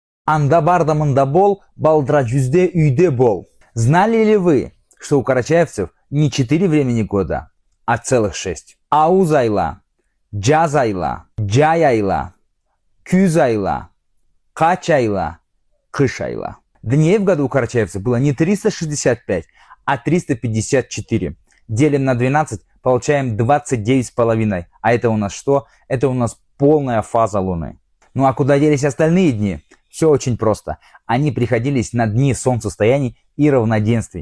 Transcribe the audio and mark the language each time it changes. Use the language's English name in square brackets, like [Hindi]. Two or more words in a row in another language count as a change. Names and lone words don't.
[Karachay-Balkar] Анда бардамында бол, балдра жүзде үйде бол. [Russian] Знали ли вы, что у карачаевцев не 4 времени года, а целых 6? [Karachay-Balkar] Ауз айла, жаз айла, жай айла, күз айла, кач айла, кыш айла. [Russian] Дней в году у карачаевцев было не 365, а 354. Делим на 12, получаем 29,5. А это у нас что? Это у нас полная фаза Луны. Ну а куда делись остальные дни? Все очень просто. Они приходились на дни солнцестояний и равноденствий.